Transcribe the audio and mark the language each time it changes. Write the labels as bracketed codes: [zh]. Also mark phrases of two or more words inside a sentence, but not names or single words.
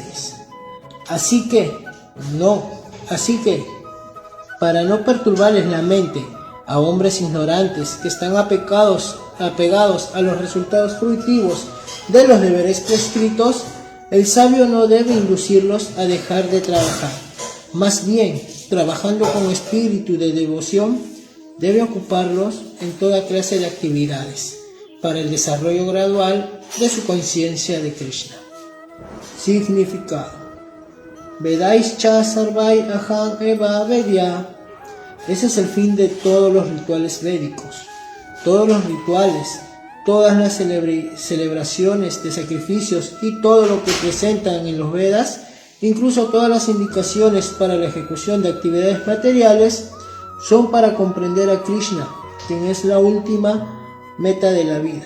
[es] Así que, para no perturbarles la mente a hombres ignorantes que están apegados a los resultados fruitivos de los deberes prescritos, el sabio no debe inducirlos a dejar de trabajar. Más bien, trabajando con espíritu de devoción, debe ocuparlos en toda clase de actividades para el desarrollo gradual de su conciencia de Krishna. Significado: [sa] वेदैश्च सर्वैर् अहम् एव वेद्यो. [es] Ese es el fin de todos los rituales védicos. Todos los rituales, todas las celebraciones de sacrificios y todo lo que presentan en los Vedas, incluso todas las indicaciones para la ejecución de actividades materiales, son para comprender a Krishna, quien es la última meta de la vida.